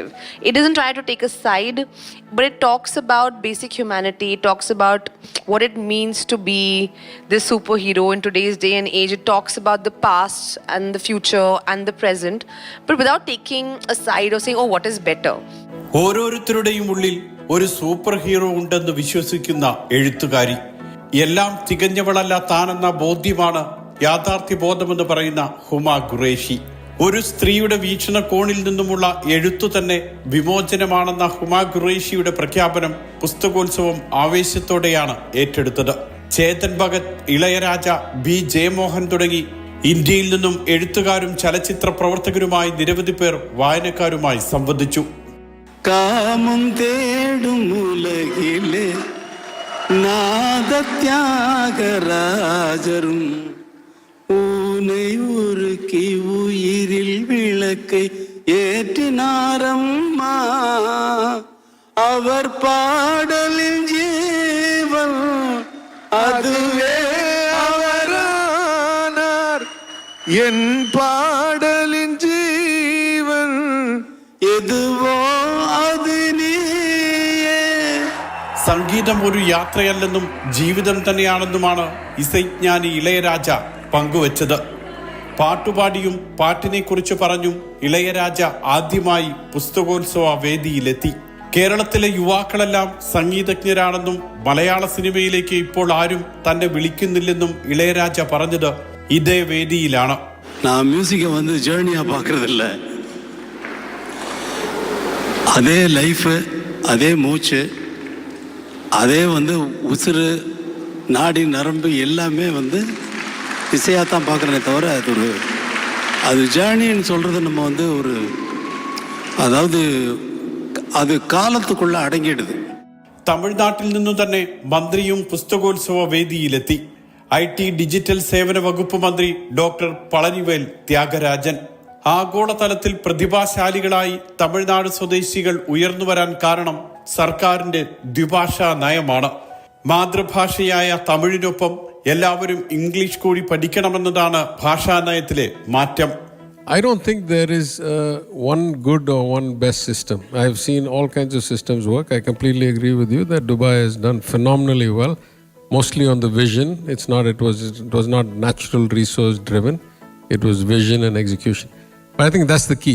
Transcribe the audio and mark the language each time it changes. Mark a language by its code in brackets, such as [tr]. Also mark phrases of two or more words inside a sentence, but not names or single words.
[en] It doesn't try to take a side, but it talks about basic humanity. It talks about what it means to be this superhero in today's day and age. It talks about the past and the future and the present, but without taking a side or saying, oh, what is better. [ml] ഓരോരുത്തരുടെയും ഉള്ളിൽ ഒരു സൂപ്പർ ഹീറോ ഉണ്ടെന്ന് വിശ്വസിക്കുന്ന എഴുത്തുകാരി. എല്ലാം തികഞ്ഞവളല്ല താനെന്ന ബോധ്യമാണ് യാഥാർത്ഥ്യ ബോധമെന്ന് പറയുന്ന ഹുമ ഖുറേഷി. ഒരു സ്ത്രീയുടെ വീക്ഷണകോണിൽ നിന്നുമുള്ള എഴുത്തു തന്നെ വിമോചനമാണെന്ന ഹുമ ഖുറേഷിയുടെ പ്രഖ്യാപനം പുസ്തകോത്സവം ആവേശത്തോടെയാണ് ഏറ്റെടുത്തത്. ചേതൻ ഭഗത്, ഇളയരാജ, ബി ജയമോഹൻ തുടങ്ങി ഇന്ത്യയിൽ നിന്നും എഴുത്തുകാരും ചലച്ചിത്ര പ്രവർത്തകരുമായി നിരവധി പേർ വായനക്കാരുമായി സംവദിച്ചു. [ta] காமம் தேடும் உலகிலே நாதத்யாகராஜரும் ஊனையுருக்கி உயிரில் விளக்கை ஏற்றினாரம்மா, அவர் பாடலின் ஜீவன் அதுவே அவரானார், என் பாடலின் ஜீவன் எதுவோ அது நீயே. [ml] സംഗീതം ഒരു യാത്രയല്ലെന്നും ജീവിതം തന്നെയാണെന്നുമാണ് ഇസൈജ്ഞാനി ഇളയരാജ പങ്കുവച്ചത്. പാട്ടുപാടിയും പാട്ടിനെ കുറിച്ച് പറഞ്ഞും ഇളയരാജ ആദ്യമായി പുസ്തകോത്സവ വേദിയിലെത്തി. കേരളത്തിലെ യുവാക്കളെല്ലാം സംഗീതജ്ഞരാണെന്നും മലയാള സിനിമയിലേക്ക് ഇപ്പോൾ ആരും തന്നെ വിളിക്കുന്നില്ലെന്നും ഇളയരാജ പറഞ്ഞത് ഇതേ വേദിയിലാണ്. [ta] நான் மியூசிக்கை ஜேர்னியா பார்க்கறதில்ல, அதே லைஃபு, அதே மூச்சு, அதே உசுறு, நாடி நரம்பு எல்லாமே இசையாக தான் பார்க்குறேனே தவிர அது ஜேர்னின்னு சொல்கிறது நம்ம ஒரு அதாவது அது காலத்துக்குள்ள അടങ്ങിയിടുது. [ml] തമിഴ്നാട്ടിൽ നിന്നു തന്നെ മന്ത്രിയും പുസ്തകോത്സവ വേദിയിലെത്തി. IT ഡിജിറ്റൽ സേവന വകുപ്പ് മന്ത്രി ഡോക്ടർ പളനിവേൽ ത്യാഗരാജൻ. ആഗോളതലത്തിൽ പ്രതിഭാശാലികളായി തമിഴ്നാട് സ്വദേശികൾ ഉയർന്നു വരാൻ കാരണം സർക്കാരിന്റെ ദ്വിഭാഷാ നയമാണ്. മാതൃഭാഷയായ തമിഴിനൊപ്പം എല്ലാവരും ഇംഗ്ലീഷ് കൂടി പഠിക്കണമെന്നതാണ് ഭാഷാ നയത്തിലെ മാറ്റം. [en] I don't think there is one good or one best system. I have seen all kinds of systems work. I completely agree with you that Dubai has done phenomenally well, mostly on the vision. It was not natural resource driven. It was vision and execution. But I think that's the key.